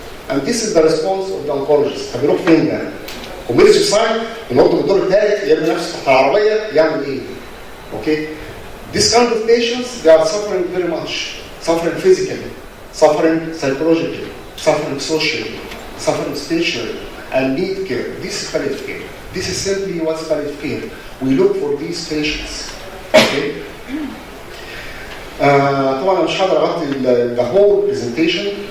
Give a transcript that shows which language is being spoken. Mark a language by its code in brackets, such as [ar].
[en] And this is the response of the oncologist. [ar] طب يروح فين يعني؟ [en] comedy suicide [ar] ينط من الدور الثالث يرمي نفسه تحت العربية يعمل ايه؟ Okay? [en] This kind of patients they are suffering very much. Suffering physically, suffering psychologically, suffering socially, suffering spiritually, and need care. This is palliative care. This is simply what's palliative care. We look for these patients. Okay? [ar] طبعا أنا مش هقدر أغطي [en] the whole presentation.